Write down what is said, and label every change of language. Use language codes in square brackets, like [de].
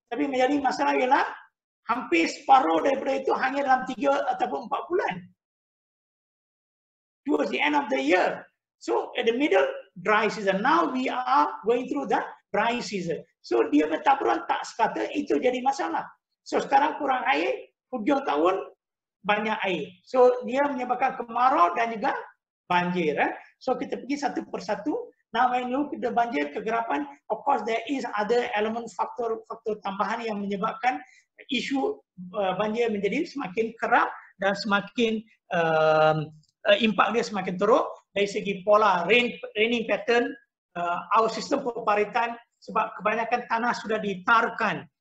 [ms] Tapi menjadi masalah ialah hampir separuh daripada itu hanya dalam 3 ataupun 4 bulan. [en] Towards the end of the year. So at the middle, dry season. Now we are going through the dry season. [ms] So dia taburan tak sekata, itu jadi masalah. So sekarang kurang air, hujung tahun banyak air. So dia menyebabkan kemarau dan juga banjir. So kita pergi satu persatu. [en] Now when you [ms] kita banjir, kegerapan, [en] of course there is other element [ms] faktor tambahan yang menyebabkan isu banjir menjadi semakin kerap dan semakin impak dia semakin teruk dari segi pola [en] raining pattern, our [ms] sistem peparitan, sebab kebanyakan tanah sudah ditarkan.